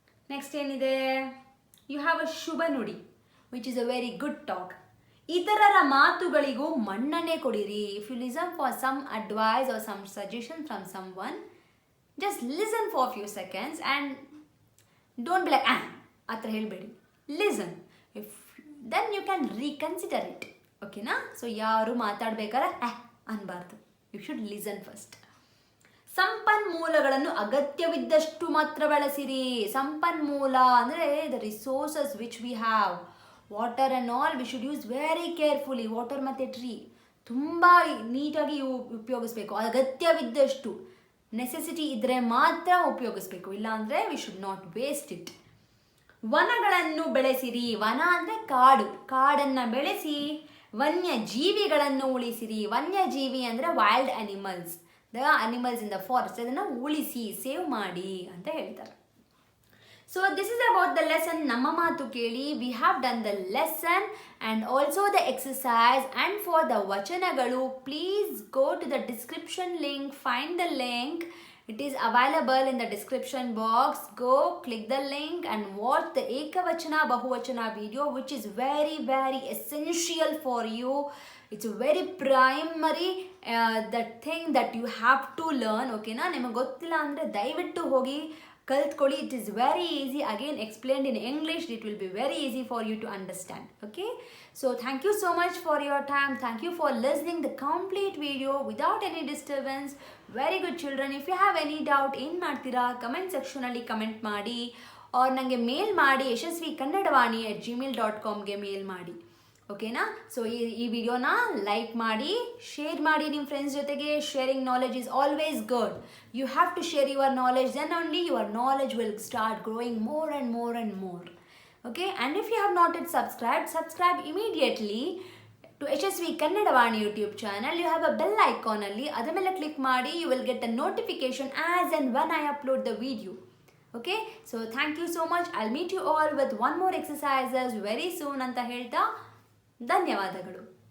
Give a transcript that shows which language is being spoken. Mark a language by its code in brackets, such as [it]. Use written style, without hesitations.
[kn] Next ಏನಿದೆ, [en] You have a ಶುಭ ನುಡಿ which is a very good talk. [kn] ಇತರರ ಮಾತುಗಳಿಗೂ ಮನ್ನಣೆ ಕೊಡಿರಿ. [en] if you listen for some advice or some suggestion from someone, just listen for few seconds and don't be like [kn] ಆ ಥರ ಹೇಳಬೇಡಿ. [en] Listen. If then you can reconsider it. Okay na? [kn] So ಯಾರು ಮಾತಾಡಬೇಕಾದ್ರೆ ಅನ್ಬಾರ್ದು. [en] You should listen first. [kn] ಸಂಪನ್ಮೂಲಗಳನ್ನು ಅಗತ್ಯವಿದ್ದಷ್ಟು ಮಾತ್ರ ಬಳಸಿರಿ. ಸಂಪನ್ಮೂಲ ಅಂದರೆ [en] The resources which we have, water and all we should use very carefully. [kn] Water ಮತ್ತು tree ತುಂಬ ನೀಟಾಗಿ ಉಪಯೋಗಿಸ್ಬೇಕು. ಅಗತ್ಯವಿದ್ದಷ್ಟು, ನೆಸೆಸಿಟಿ ಇದ್ದರೆ ಮಾತ್ರ ಉಪಯೋಗಿಸ್ಬೇಕು, ಇಲ್ಲಾಂದರೆ [en] We should not waste it. [kn] ವನಗಳನ್ನು ಬೆಳೆಸಿರಿ. ವನ ಅಂದರೆ ಕಾಡು. ಕಾಡನ್ನು ಬೆಳೆಸಿ ವನ್ಯ ಜೀವಿಗಳನ್ನು ಉಳಿಸಿರಿ. ವನ್ಯಜೀವಿ ಅಂದರೆ [en] Wild animals, the animals in the forest. [kn] ಅದನ್ನು ಉಳಿಸಿ, ಸೇವ್ ಮಾಡಿ ಅಂತ ಹೇಳ್ತಾರೆ. [en] So this is about the lesson. [kn] ನಮ್ಮ ಮಾತು ಕೇಳಿ. [en] We have done the lesson and also the exercise. And for the ವಚನಗಳು, please go to the description link, find the link. It is available in the description box. Go click the link and watch the Ekavachana Bahuvachana video, which is very very essential for you. It's a very primary that thing that you have to learn. Okay na? [kn] ನಿಮಗೆ ಗೊತ್ತಿಲ್ಲ ಅಂದರೆ ದಯವಿಟ್ಟು ಹೋಗಿ ಕಲ್ತ್ಕೊಳ್ಳಿ. [en] It is very easy. Again explained in English. It will be very easy for you to understand. Okay? So thank you so much for your time. Thank you for listening the complete video without any disturbance. Very good children. If you have any doubt, [kn] ಏನು ಮಾಡ್ತೀರಾ, comment ಸೆಕ್ಷನಲ್ಲಿ comment ಮಾಡಿ, R ನನಗೆ ಮೇಲ್ ಮಾಡಿ yashasvikannadavani@gmail.comಗೆ ಮೇಲ್ ಮಾಡಿ. ಓಕೆನಾ? So ಈ ವಿಡಿಯೋನ ಲೈಕ್ ಮಾಡಿ, ಶೇರ್ ಮಾಡಿ ನಿಮ್ಮ ಫ್ರೆಂಡ್ಸ್ ಜೊತೆಗೆ. [en] Sharing knowledge is always good. You have to share your knowledge, then only your knowledge will start growing more and more and more. Okay, and if you have not yet subscribed, subscribe immediately to Yashasvi Kannadavani YouTube channel. You have a bell icon [kn] alli, adha mele click ಮಾಡಿ. [en] You will get a notification as and when I upload the video. Okay, so thank you so much. I'll meet you all with one more exercises very soon [kn] ಅಂತ ಹೇಳ್ತಾ ಧನ್ಯವಾದಗಳು.